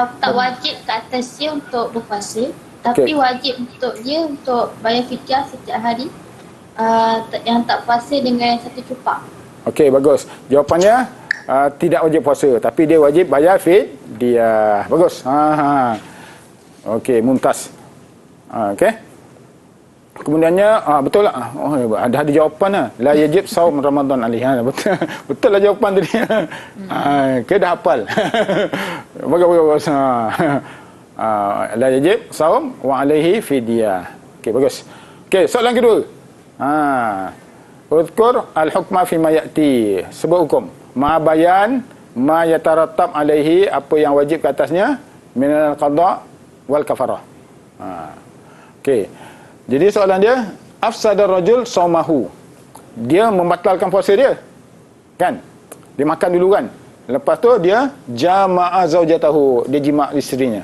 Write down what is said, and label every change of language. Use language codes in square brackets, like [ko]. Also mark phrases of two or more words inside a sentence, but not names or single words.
[ms] Tak wajib ke atas dia untuk berpuasa, tapi wajib untuk dia untuk bayar fidyah setiap hari yang tak puasa dengan satu cupak. Okey, bagus. Jawapannya tidak wajib puasa, tapi dia wajib bayar fidyah. Bagus. Okey, mumtaz. Okey. Kemudiannya betul lah. Ada jawapan lah. [ar] لا يجب صوم رمضان عليه. [ms] Betul lah jawapan tadi. Kita dah hafal. Bagus. [ar] لا يجب صوم وعليه فدية. [ms] Okey, bagus. Okey, soalan kedua. [ar] اذكر الحكم فيما يأتي. [ms] Sebut hukum. [ar] ما بيان ما يترتب عليه, [ms] apa yang wajib ke atasnya, [ar] من القضاء والكفارة. [ms] Okey. Jadi soalan dia, [ar] أفسد الرجل صومه. [ms] Dia membatalkan puasa dia. Kan? Dia makan dulu kan? Lepas tu dia [ar] جامع زوجته, [ms] dia jima' isterinya.